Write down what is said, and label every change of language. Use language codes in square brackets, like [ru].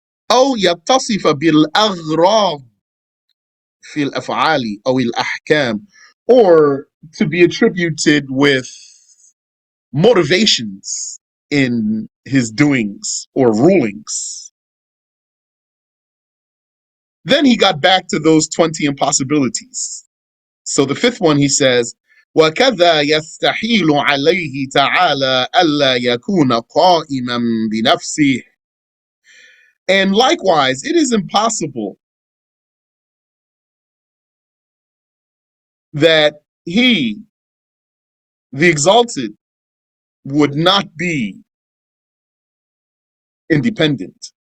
[ar] أو يتصف بالأغراض في الأفعال أو الأحكام, [en] or to be attributed with motivations in his doings or rulings. Then he got back to those 20 impossibilities. So the fifth one, he says, [ar] وَكَذَا يَسْتَحِيلُ عَلَيْهِ تَعَالَى أَلَّا يَكُونَ قَائِمًا بِنَفْسِهِ. [en] And likewise, it is impossible that he, the exalted, would not be independent.